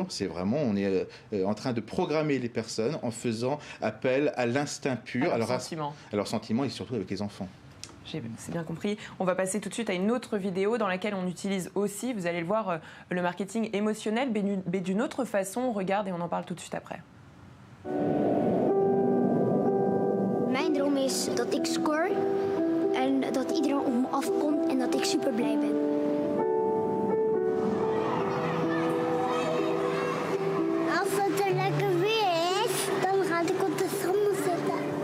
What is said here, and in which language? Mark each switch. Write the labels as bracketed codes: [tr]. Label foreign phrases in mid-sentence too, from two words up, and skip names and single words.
[fr] C'est vraiment, on est en train de programmer les personnes en faisant appel à l'instinct pur, à leur sentiment et surtout avec les enfants. C'est bien compris. On va passer tout de suite à une autre vidéo dans laquelle on utilise aussi, vous allez le voir, le marketing émotionnel, mais d'une autre façon. On regarde et on en parle tout de suite après. [nl] Mijn droom is dat ik score en dat iedereen op me afkomt en dat ik super blij ben. Als het er lekker weer is, dan ga ik op de zon zitten.